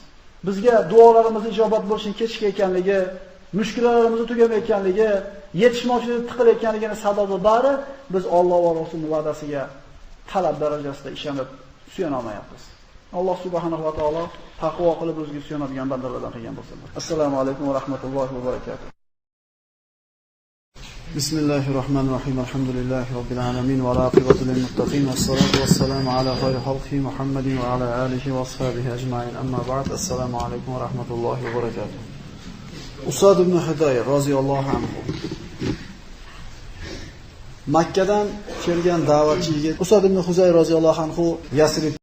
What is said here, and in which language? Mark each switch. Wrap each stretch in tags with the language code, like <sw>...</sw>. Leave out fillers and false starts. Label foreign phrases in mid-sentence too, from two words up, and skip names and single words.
<uz>Bizga duolarimiz ijobat bo'lishini kechikayotganligi, mushkullarimiz tugamayotganligi, yetishmovchilik tiqilayotganligini sababi bari biz Alloh va Rasulning va'dasiga talab darajasida ishonib suyana olmayapmiz. Alloh</uz> <ar>سبحانه وتعالى</ar> <uz>taqvo qilib o'ziga suyanadigan bandalardan qilgan bo'lsin.</uz> <ar>السلام عليكم ورحمة الله وبركاته. بسم الله الرحمن الرحيم. الحمد لله رب العالمين والعاقبة للمتقين والصلاة والسلام على خير خلقه محمد وعلى آله وأصحابه أجمعين. أما بعد. السلام عليكم ورحمة الله وبركاته.</ar> <uz>Usad ibn Hudayr</uz> <ar>رضي الله عنه</ar> <uz>Makkadan kelgan da'vatchi yigit Usad ibn Huzayr</uz> <ar>رضي الله عنه</ar> <uz>Yasrib</uz>